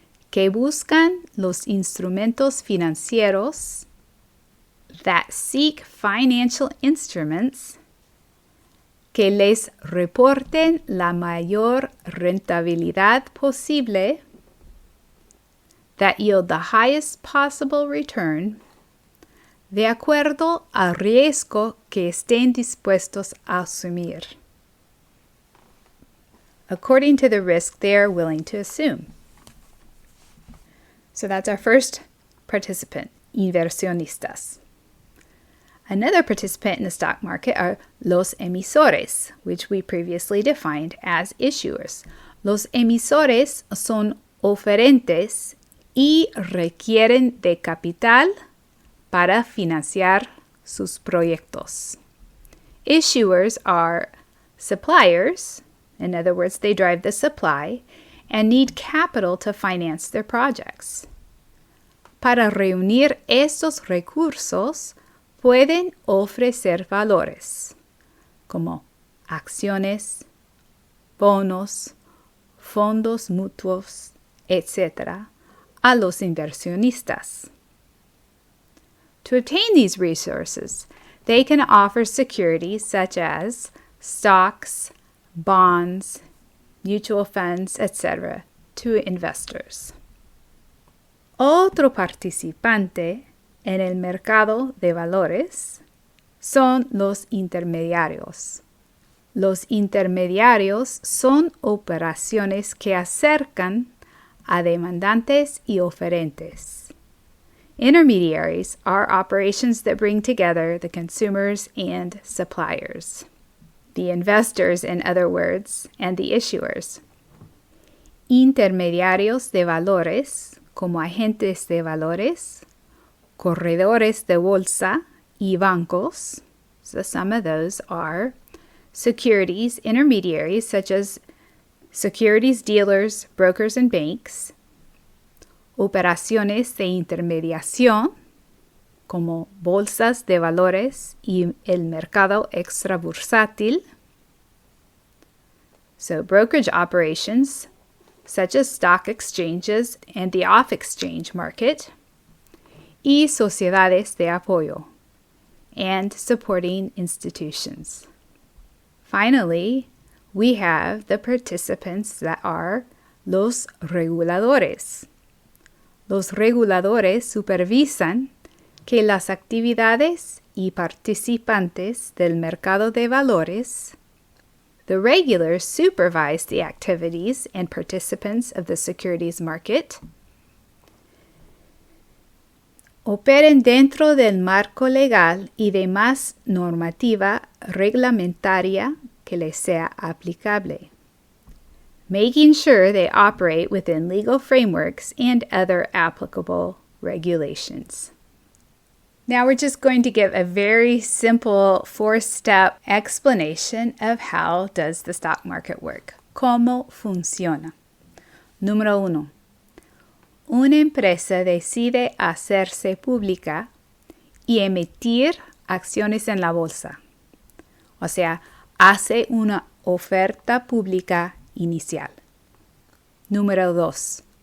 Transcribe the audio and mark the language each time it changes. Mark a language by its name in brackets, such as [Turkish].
[Spanish] Que buscan los instrumentos financieros, [English] that seek financial instruments [Spanish] que les reporten la mayor rentabilidad posible, [English] that yield the highest possible return, [Spanish] de acuerdo al riesgo que estén dispuestos a asumir, [English] according to the risk they are willing to assume. So that's our first participant, inversionistas. Another participant in the stock market are los emisores, which we previously defined as issuers. [Spanish] Los emisores son oferentes y requieren de capital para financiar sus proyectos. [English] Issuers are suppliers, in other words, they drive the supply, and need capital to finance their projects. [Spanish] para reunir estos recursos pueden ofrecer valores como acciones, bonos, fondos mutuos, etc., a los inversionistas. [English] To obtain these resources, they can offer securities such as stocks, bonds, mutual funds, etc., to investors. [Spanish] Otro participante en el mercado de valores son los intermediarios. Los intermediarios son operaciones que acercan a demandantes y oferentes. [English] Intermediaries are operations that bring together the consumers and suppliers, the investors, in other words, and the issuers. [Spanish] Intermediarios de valores, como agentes de valores, corredores de bolsa, y bancos. [English] So some of those are securities intermediaries, such as securities dealers, brokers, and banks. [Spanish] Operaciones de intermediación, como bolsas de valores y el mercado extrabursátil. [English] So brokerage operations, such as stock exchanges and the off-exchange market. [Spanish] Y sociedades de apoyo, [English] and supporting institutions. Finally, we have the participants that are los reguladores. [Spanish] Los reguladores supervisan que las actividades y participantes del mercado de valores. [English] The regulators supervise the activities and participants of the securities market. [Spanish] Operen dentro del marco legal y demás normativa reglamentaria que les sea aplicable, [English] making sure they operate within legal frameworks and other applicable regulations. Now we're just going to give a very simple 4-step explanation of how does the stock market work. [Spanish] ¿Cómo funciona? Número 1. Una empresa decide hacerse pública y emitir acciones en la bolsa. O sea, hace una oferta pública inicial. Número 2.